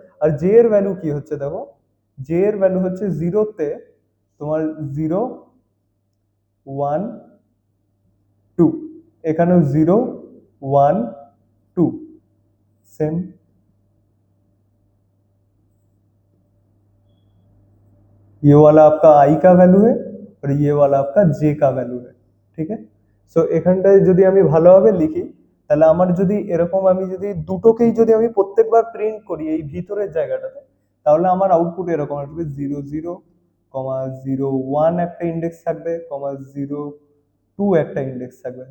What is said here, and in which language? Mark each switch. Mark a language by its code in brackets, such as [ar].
[bn] আর J এর value কি হচ্ছে দেখো, জে এর ভ্যালু হচ্ছে 0 তে তোমার 0 1 2, এখানেও 0 1 2 सेम। [hi] ये वाला आपका आई का ভ্যালু है और ये वाला आपका জে का ভ্যালু है, [bn] ঠিক আছে। সো এখানটায় যদি আমি ভালোভাবে লিখি তাহলে আমার যদি এরকম আমি যদি দুটোকেই যদি আমি প্রত্যেকবার প্রিন্ট করি এই ভিতরের জায়গাটাতে, তাহলে আমার আউটপুট এরকম আসবে 0 0 0 1 একটা ইন্ডেক্স থাকবে, 0 2 একটা ইন্ডেক্স থাকবে।